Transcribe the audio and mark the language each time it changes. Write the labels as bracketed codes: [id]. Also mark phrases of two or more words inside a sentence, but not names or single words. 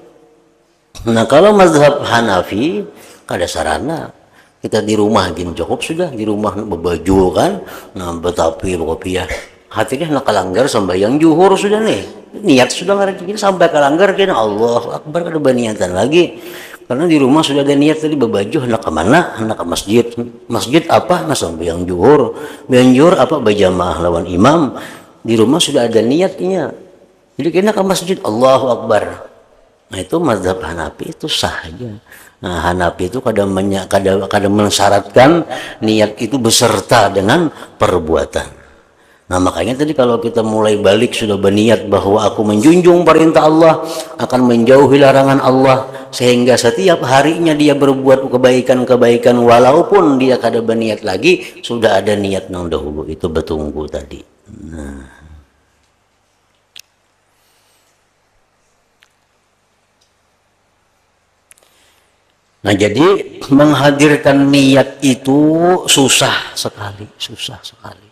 [bjn] Nah kalau mazhab Hanafi kada sarana, kita di rumah gini cukup sudah, di rumah berbaju kan, nah betapi kopiah hatinya nak kalanggar sembahyang juhur sudah nih, niat sudah ngerti sampai kalanggar kena [ar] الله أكبر [bjn] kada berniatan lagi. [id] Karena di rumah sudah ada niat tadi berbaju hendak ke mana, hendak ke masjid. Masjid apa? Nah sembahyang juhur. [bjn] Banjur apa berjamaah lawan imam. Di rumah sudah ada niatnya. Jadi kena ke masjid [ar] الله أكبر. [id] Nah itu mazhab Hanafi itu sah aja. Nah Hanafi itu kadang mensyaratkan niat itu beserta dengan perbuatan. [bjn] Nah makanya tadi kalau kita mulai balik sudah berniat bahwa aku menjunjung perintah Allah, akan menjauhi larangan Allah, sehingga setiap harinya dia berbuat kebaikan-kebaikan walaupun dia kada berniat lagi, sudah ada niat nang dahulu itu bertunggu tadi. [id] Nah jadi menghadirkan niat itu susah sekali, susah sekali.